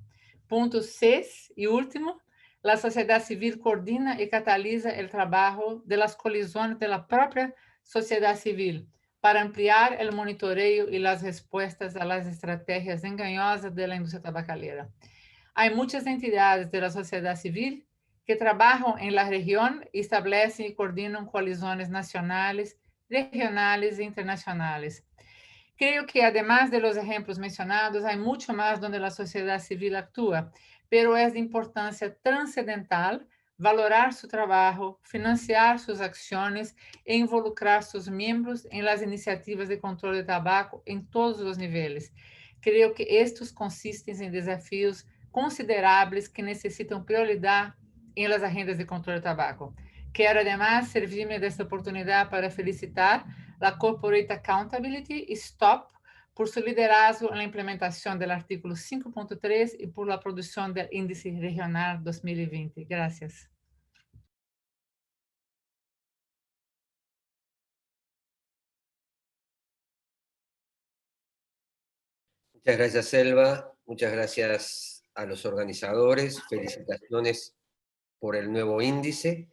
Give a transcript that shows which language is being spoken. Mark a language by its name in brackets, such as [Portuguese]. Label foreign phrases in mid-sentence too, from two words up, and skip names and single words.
[Spanish] Punto 6 y último, la sociedad civil coordina y cataliza el trabajo de las colisiones de la propia sociedad civil para ampliar el monitoreo y las respuestas a las estrategias engañosas de la industria tabacalera. Hay muchas entidades de la sociedad civil que [Portuguese] trabalham em la região e estabelecem e coordenam coalizões nacionais, regionais e internacionais. Creio que, [Spanish] además de los ejemplos mencionados, [Portuguese] há muito mais onde a sociedade civil atua, pero é de importância transcendental valorar seu trabalho, financiar suas ações e involucrar seus membros em las iniciativas de controle de tabaco em todos os níveis. Creio que estes consistem em desafios consideráveis que necessitam prioridade em las agendas de controle de tabaco. Quero, además, servir-me desta oportunidade para felicitar a Corporate Accountability STOP por seu liderazgo na implementação do artículo 5.3 e por la produção do Índice Regional 2020. [Spanish] Gracias. Muchas gracias, Selva. Muchas gracias a los organizadores. Felicitaciones por el nuevo índice.